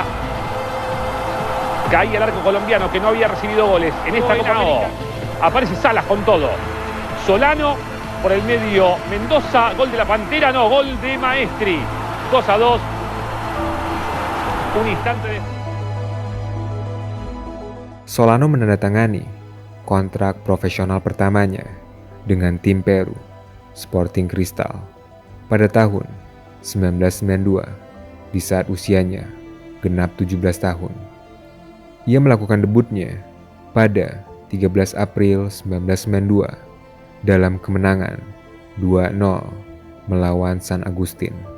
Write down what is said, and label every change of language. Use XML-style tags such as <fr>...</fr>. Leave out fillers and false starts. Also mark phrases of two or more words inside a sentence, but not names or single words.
<es>Caía el arco colombiano que no había recibido goles en esta Copa América. Aparece Salas con todo. Solano por el medio, Mendoza, gol de la Pantera, no, gol de Maestri. 2-2. Un instante de...</es> <id>Solano menandatangani kontrak profesional pertamanya dengan tim Peru, Sporting Cristal, pada tahun 1992 di saat usianya genap 17 tahun. Ia melakukan debutnya pada 13 April 1992 dalam kemenangan 2-0 melawan San Agustin.</id>